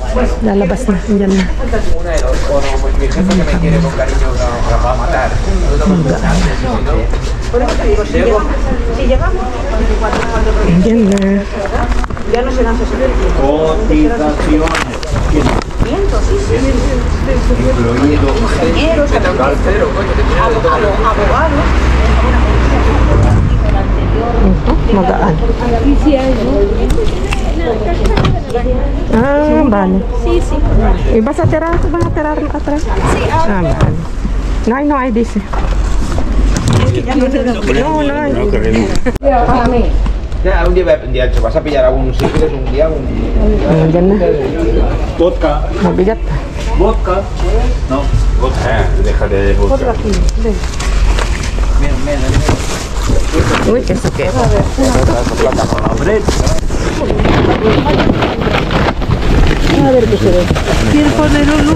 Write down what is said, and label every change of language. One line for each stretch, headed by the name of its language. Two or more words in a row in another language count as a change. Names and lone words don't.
Filipino: Lalabas na, andyan na. Andyan na. Magaan.
Spanish: Ah, vale. Sí, sí. ¿Y vas a tirar atrás? Sí, Ah, vale. No hay, dice. No hay. Ya, un día te vas a pillar algún si quieres un día.
Filipino: Andyan na. Vodka. Mabigat.
Spanish: Vodka. No. Vodka. Deja de vodka. Uy, eso qué. A ver qué se ve. ¿Quién pone luz?